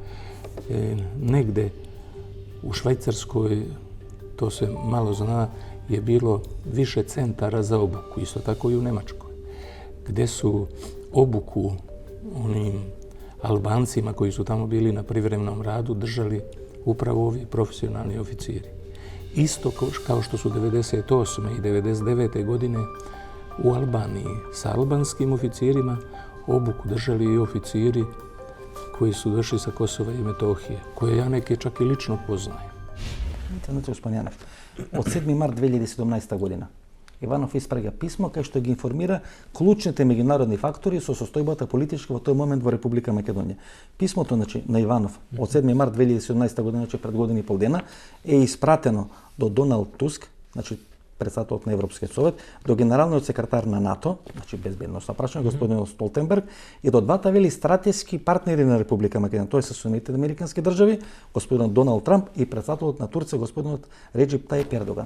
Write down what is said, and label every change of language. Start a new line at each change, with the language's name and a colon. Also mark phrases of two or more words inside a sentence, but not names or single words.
Serbian: Negde u Švajcarskoj, to se malo zna, je bilo više centara za obuku, isto tako i u Nemačkoj, gde su obuku onim Albancima koji su tamo bili na privremenom radu držali upravo ovi profesionalni oficiri. Isto kao što su 98. i 99. godine u Albaniji sa albanskim oficirima obuku držali i oficiri koji su došli sa Kosova i Metohije, koje ja neke čak i lično poznajem.
Macedonian: Знаете, господин Јанев, од 7 март 2017 година Иванов испраќа писмо кај што ги информира клучните меѓународни фактори со состојбата политичка во тој момент во Република Македонија. Писмото на Иванов од 7 март 2017 година, значи пред година и пол дена, е испратено до Доналд Туск, значи председателот на Европскиот совет, до генералниот секретар на НАТО, значи безбедносно прашање, господин Столтенберг, и до двата вели стратешки партнери на Република Македонија, тоа се Соединетите американски држави, господин Доналд Трамп, и председателот на Турција, господинот Реджеп Тајип Ердоган.